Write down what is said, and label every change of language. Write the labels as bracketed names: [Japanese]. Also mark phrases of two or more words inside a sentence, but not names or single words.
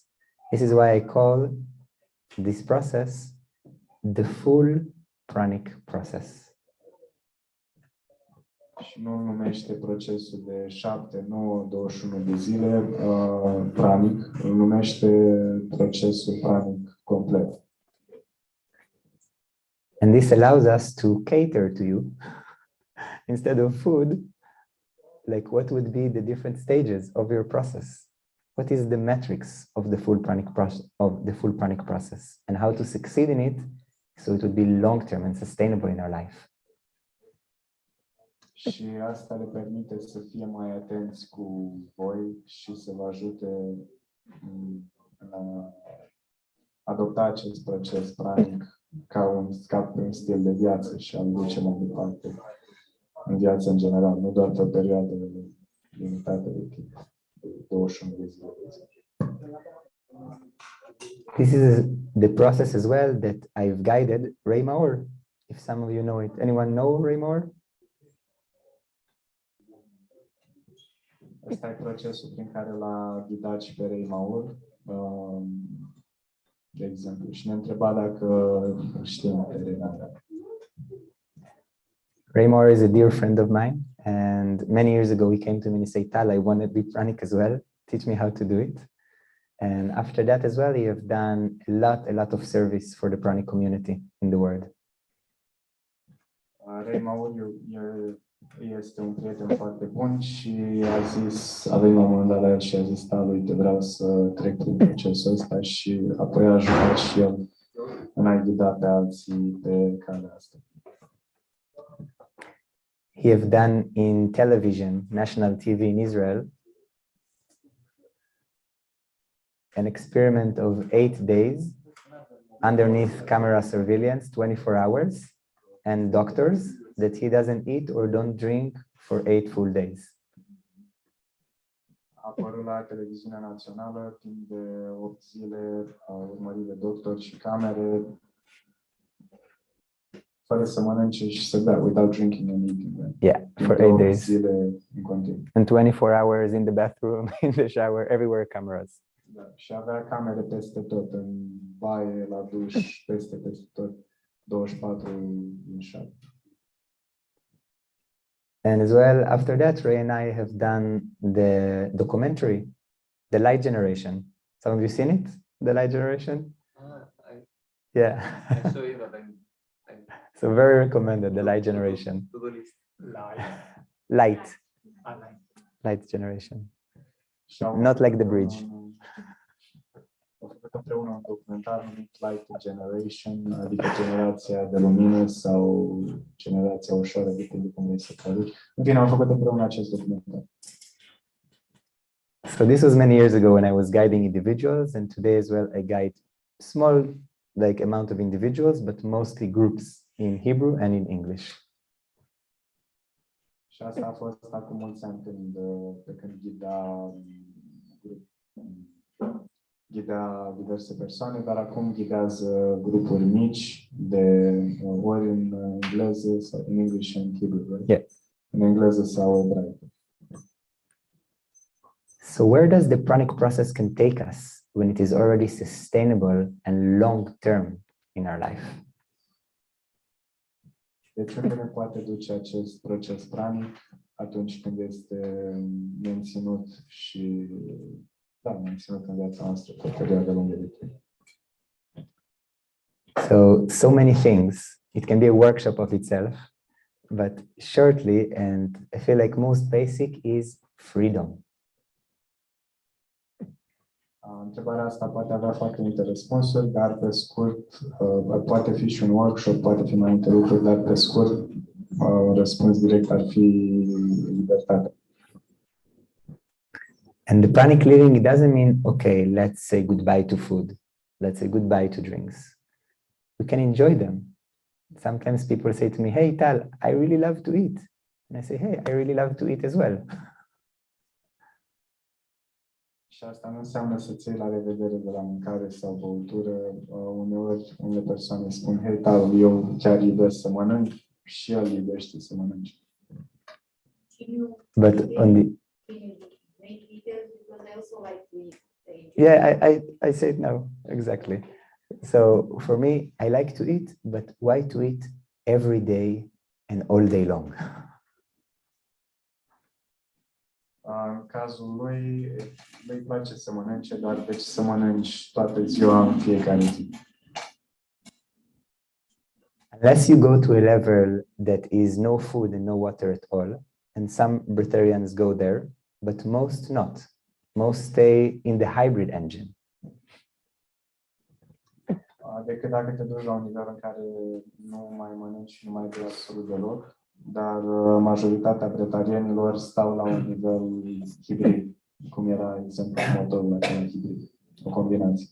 [English] This is why I call this process the full Pranic process. [Romanian] Și nu numește procesul de 7, 9, 21 de zile Pranic, îl numește procesul Pranic complet. [English] And this allows us to cater to you instead of food, like what would be the different stages of your process? What is the metrics of the full Pranic process and how to succeed in it so it would be long-term and sustainable in our life. [Romanian] Și asta le permite să fie mai atenți cu voi și să vă ajute în a adopta acest proces pranic ca un stil de viață și a-l duce mai departe în viața în general, nu doar pe o perioadă limitată de timp, de 21 de zile. [English] This is the process as well that I've guided Ray Maur, if some of you know it. Anyone know Ray Maur? [Romanian] Ăsta e procesul prin care l-a ghidat și pe Ray Maur, de exemplu, și ne întreba dacă știm pe Ray Maur. [English] Ray Maur is a dear friend of mine, and many years ago he came to me and said, Tal, I want to be Pranic as well. Teach me how to do it. And after that as well, you have done a lot of service for the Pranic community in the world. [Romanian] Ray Mauriu este un prieten foarte bun și a zis, a venit la un moment dat la el și a zis, da, uite, vreau să trec prin procesul ăsta și apoi a ajutat și el în a ghida pe alții pe calea asta. [English] He have done in television, national TV in Israel, an experiment of 8 days underneath camera surveillance, 24 hours, and doctors that he doesn't eat or don't drink for 8 full days. [Romanian] A apărut la televiziunea națională timp de 8 zile, a urmărit de doctori și camere, fără să mănânce și să bea, [English] without drinking and eating. Yeah, for 8 days. [Romanian] Zile în continuu. [English] And 24 hours in the bathroom, in the shower, everywhere cameras. [Romanian] Da, și avea camere peste tot, în baie, la duș, peste tot, 24 din 7. [English] And as well, after that, Ray and I have done the documentary, The Light Generation. Some of you seen it, The Light Generation? Yeah. I saw it, but So very recommended, The Light Generation. to the list. Light, Light. Light Generation. [Romanian] Și-au [English] Not like the [Romanian] făcut [English] bridge. [Romanian] Au făcut împreună un documentar numit Light Generation, adică generația de lumină sau generația ușoară, depinde cum vrei să traduci. În fine, au făcut împreună acest documentar. [English] So this was many years ago when I was guiding individuals, and today as well I guide small like amount of individuals, but mostly groups in Hebrew and in English. [Romanian] Și asta a fost acum mulți ani când ghida diverse persoane, dar acum ghidează grupuri mici de ori în engleză sau în [English] English and Hebrew, right? Yeah. [Romanian] În engleză sau ebraică. [English] So where does the pranic process can take us when it is already sustainable and long-term in our life? [Romanian] Deci unde ne poate duce acest proces pranic atunci când este menținut și menținut în viața noastră pe o perioadă lungă de timp? [English] So many things. It can be a workshop of itself, but shortly, and I feel like most basic, is freedom. [Romanian] Întrebarea asta poate avea foarte multe răspunsuri, dar pe scurt, poate fi și un workshop, poate fi mai multe lucruri, dar pe scurt, un răspuns direct ar fi libertatea. [English] And the pranic living, it doesn't mean, okay, let's say goodbye to food. Let's say goodbye to drinks. We can enjoy them. Sometimes people say to me, hey, Tal, I really love to eat. And I say, hey, I really love to eat as well. [Romanian] Și asta nu înseamnă să-ți iei la revedere de la mâncare sau băutură. Uneori, unele persoane spun, hei, Tal, eu chiar iubesc să mănânc și el iubește să mănânce. [English] But on the... Yeah, I say it now, exactly. So for me, I like to eat, but why to eat every day and all day long? [Romanian] În cazul lui, îi place să mănânce, dar de ce să mănânci toată ziua în fiecare zi? [English] Unless you go to a level that is no food and no water at all, and some breatharians go there, but most not. Most stay in the hybrid engine. [Romanian] Decât dacă te duci la un nivel în care nu mai mănânci și nu mai bei absolut deloc, dar majoritatea bretarienilor stau la un nivel hibrid, cum era exemplu motorul acela hibrid, o combinație.